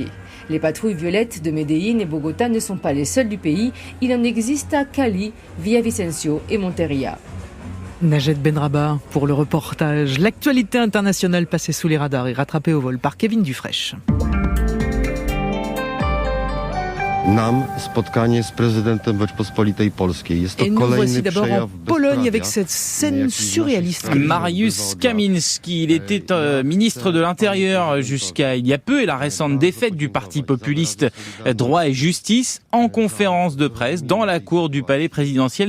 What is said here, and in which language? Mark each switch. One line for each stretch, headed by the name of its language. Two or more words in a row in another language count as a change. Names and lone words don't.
French: Les patrouilles violettes de Medellín et Bogota ne sont pas les seules du pays. Il en existe à Cali, Villavicencio et Montería. Najed Benrabah pour le reportage. L'actualité internationale passée sous les radars et rattrapée au vol par Kevin Dufraîche.
Polish: nam spotkanie z prezydentem Rzeczypospolitej Polskiej. Jest to
French: Et nous voici
Polish: kolejny
French: d'abord en
Polish: przejaw
French: Pologne avec
Polish: bezprawia.
French: cette scène surréaliste. Mariusz Kaminski, il était ministre de l'Intérieur jusqu'à il y a peu et la récente défaite du parti populiste Droit et Justice en conférence de presse dans la cour du palais présidentiel.